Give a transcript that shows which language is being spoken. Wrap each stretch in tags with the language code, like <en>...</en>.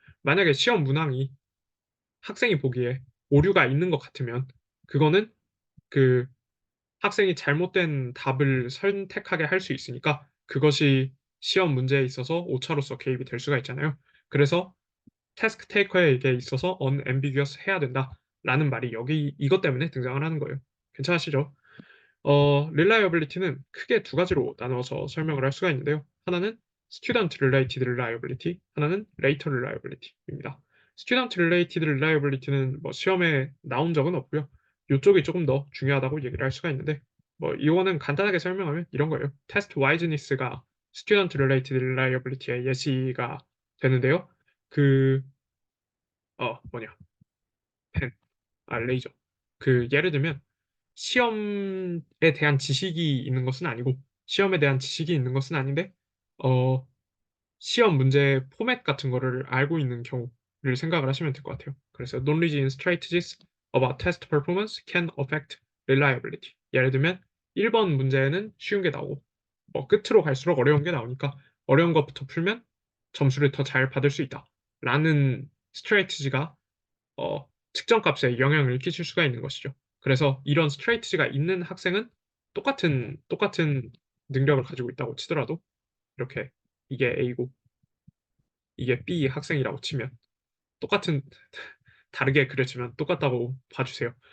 <ko>만약에 시험 문항이 학생이 보기에 오류가 있는 것 같으면 그거는 그 학생이 잘못된 답을 선택하게 할 수 있으니까 그것이 시험 문제에 있어서 오차로서 개입이 될 수가 있잖아요. 그래서 태스크 테이커에게 있어서 unambiguous 해야 된다라는 말이 여기 이것 때문에 등장을 하는 거예요. 괜찮으시죠? reliability는 크게 두 가지로 나누어서 설명을 할 수가 있는데요. 하나는 student related reliability, 하나는 later reliability입니다. student related reliability는 뭐 시험에 나온 적은 없고요. 이쪽이 조금 더 중요하다고 얘기를 할 수가 있는데, 뭐 이거는 간단하게 설명하면 이런 거예요. test wiseness가 student related reliability의 예시가 되는데요. 그 뭐냐, 펜, 레이저. 예를 들면 시험에 대한 지식이 있는 것은 아니고, 시험에 대한 지식이 있는 것은 아닌데, 어, 시험 문제 포맷 같은 거를 알고 있는 경우를 생각을 하시면 될 것 같아요.</ko> <en>그래서 knowledge in strategies about test performance can affect reliability.</en> <ko>예를 들면 1번 문제는 쉬운 게 나오고, 끝으로 갈수록 어려운 게 나오니까 어려운 것부터 풀면 점수를 더 잘 받을 수 있다. 라는 스트레이티지가 측정값에 영향을 끼칠 수가 있는 것이죠. 그래서 이런 스트레이티지가 있는 학생은 똑같은 능력을 가지고 있다고 치더라도, 이렇게 이게 A고 이게 B 학생이라고 치면, 똑같은 다르게 그려지면 똑같다고 봐주세요.</ko>